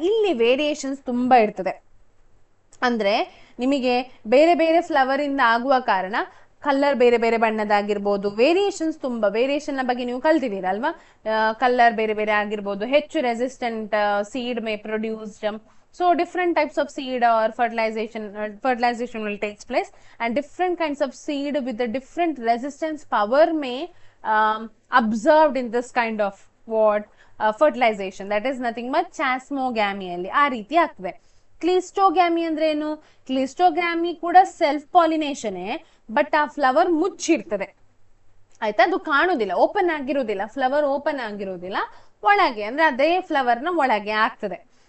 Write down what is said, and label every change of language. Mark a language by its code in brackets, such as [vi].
[kn] ಇಲ್ಲಿ ವೇರಿಯೇಷನ್ಸ್ ತುಂಬಾ ಇರ್ತದೆ. ಅಂದ್ರೆ ನಿಮಗೆ ಬೇರೆ ಬೇರೆ ಫ್ಲವರ್ ಇಂದ ಆಗುವ ಕಾರಣ ಕಲರ್ ಬೇರೆ ಬೇರೆ ಬಣ್ಣದಾಗಿರ್ಬೋದು, ವೇರಿಯೇಷನ್ಸ್ ತುಂಬಾ. ವೇರಿಯೇಷನ್ ನ ಬಗ್ಗೆ ನೀವು ಕಲ್ತಿದ್ದೀರಲ್ವಾ? ಕಲರ್ ಬೇರೆ ಬೇರೆ ಆಗಿರ್ಬೋದು, ಹೆಚ್ಚು resistant [en] Seed may produced. So different types of seed or fertilization will take place, and different kinds of seed with the different resistance power may observed in this kind of fertilization. That is nothing but [kn] ಚಾಸ್ಮೋಗ್ಯಾಮಿ ಅಲ್ಲಿ ಆ ರೀತಿ ಆಗ್ತದೆ. ಕ್ಲಿಸ್ಟೋಗ್ಯಾಮಿ ಅಂದ್ರೆ ಏನು? ಕ್ಲಿಸ್ಟೋಗ್ಯಾಮಿ ಕೂಡ self pollination, but ಆ flower ಮುಚ್ಚಿರ್ತದೆ, ಆಯ್ತಾ, ಅದು ಕಾಣುದಿಲ್ಲ, ಓಪನ್ ಆಗಿರುವುದಿಲ್ಲ, ಫ್ಲವರ್ ಓಪನ್ ಆಗಿರುವುದಿಲ್ಲ, ಒಳಗೆ ಅಂದ್ರೆ ಅದೇ ಫ್ಲವರ್ ನ ಒಳಗೆ ಆಗ್ತದೆ.